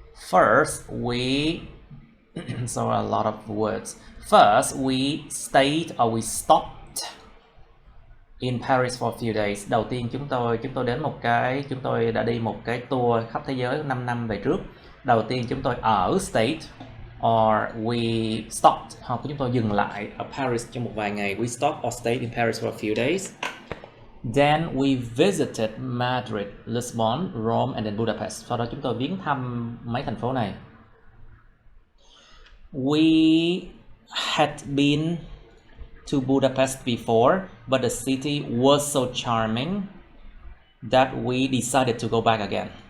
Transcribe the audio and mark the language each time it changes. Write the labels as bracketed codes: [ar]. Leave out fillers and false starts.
[en] First, we so a lot of words. First, we stayed or we stopped in Paris for a few days. [vi] Đầu tiên chúng tôi đến chúng tôi đã đi một cái tour khắp thế giới 5 năm về trước. Đầu tiên chúng tôi ở [en] stayed or we stopped, [vi] hoặc chúng tôi dừng lại ở Paris trong một vài ngày. [en] We stopped or stayed in Paris for a few days. Then we visited Madrid, Lisbon, Rome and then Budapest. [vi] Sau đó chúng tôi viếng thăm mấy thành phố này. [en] We had been to Budapest before, but the city was so charming that we decided to go back again.